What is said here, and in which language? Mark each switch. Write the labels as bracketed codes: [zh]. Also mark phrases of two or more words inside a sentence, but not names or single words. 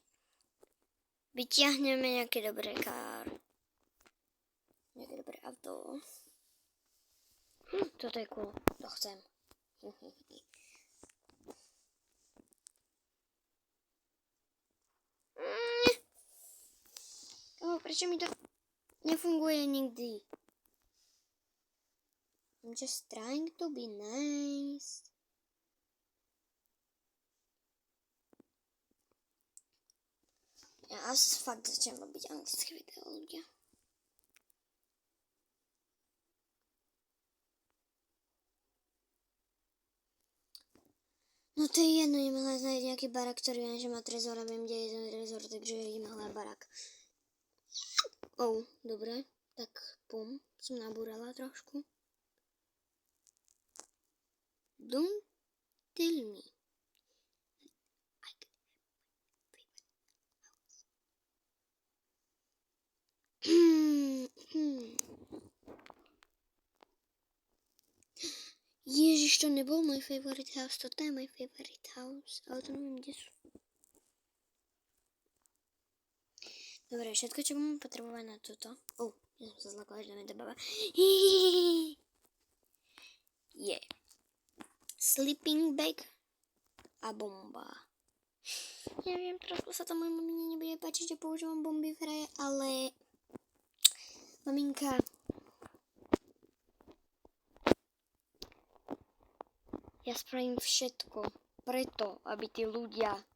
[sk] Vyťahneme nejaké dobré nejaké dobré auto. Toto je cool. To chcem. Prečo mi to nefunguje nikdy? [en] I'm just trying to be nice. [sk] Ja asi fakt začnem robiť anglické video, ľudia. No to je jedno, idem hľadať nejaký barák, ktorý viem, že má trezor a viem, kde je ten trezor, takže idem hľadať barák. Dobre, tak pum, som nabúrala trošku. [en] Don't tell me. [sk] Ježiš, to nebol môj [en] favorite house, [sk] toto je môj [en] favorite house, [sk] ale to neviem, kde sú. Dobre, všetko, čo budem potrebovať na toto. Ja som sa zlakala, že dáme to baba. Yeah. [en] Sleeping bag. [sk] a bomba. Neviem, trošku sa to mojej mamine nebude páčiť, že používam bomby v hre, ale maminka, ja spravím všetko preto, aby tí ľudia...